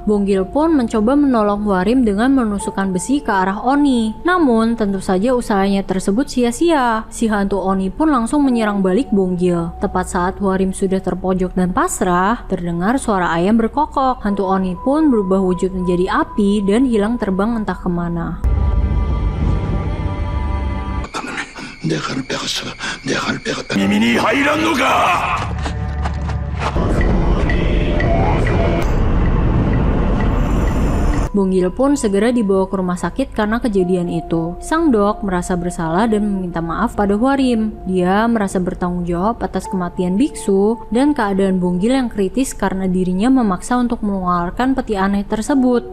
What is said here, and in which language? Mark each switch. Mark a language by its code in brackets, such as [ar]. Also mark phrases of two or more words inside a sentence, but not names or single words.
[id] Bonggil pun mencoba menolong Hwarim dengan menusukkan besi ke arah Oni. Namun tentu saja usahanya tersebut sia-sia. Si hantu Oni pun langsung menyerang balik Bonggil. Tepat saat Hwarim sudah terpojok dan pasrah, terdengar suara ayam berkokok. Hantu Oni pun berubah wujud menjadi api dan hilang terbang entah kemana. [ja] 耳に入らんのか。 [id] Bonggil pun segera dibawa ke rumah sakit karena kejadian itu. Sang Dok merasa bersalah dan meminta maaf pada Hwarim. Dia merasa bertanggung jawab atas kematian biksu dan keadaan Bonggil yang kritis karena dirinya memaksa untuk mengeluarkan peti aneh tersebut.